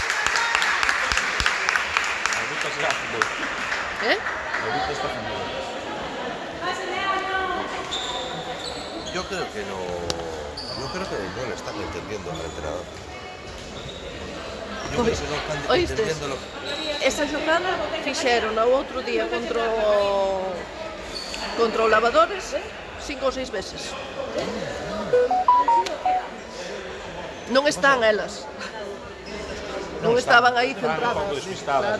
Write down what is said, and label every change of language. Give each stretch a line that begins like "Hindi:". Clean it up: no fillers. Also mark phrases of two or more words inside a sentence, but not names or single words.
Spanish: Ahorita se hace moito. Ahorita está haciendo moito. Yo creo que no lo están entendiendo al entrenador. Yo creo que no están
Galician: Oístes?
Spanish: entendiendo lo
Galician: Esa xogada fixeron o outro día contra o Lavadores 5 ou 6 veces. Non están elas. Non estaban aí centradas. un pouco despistadas,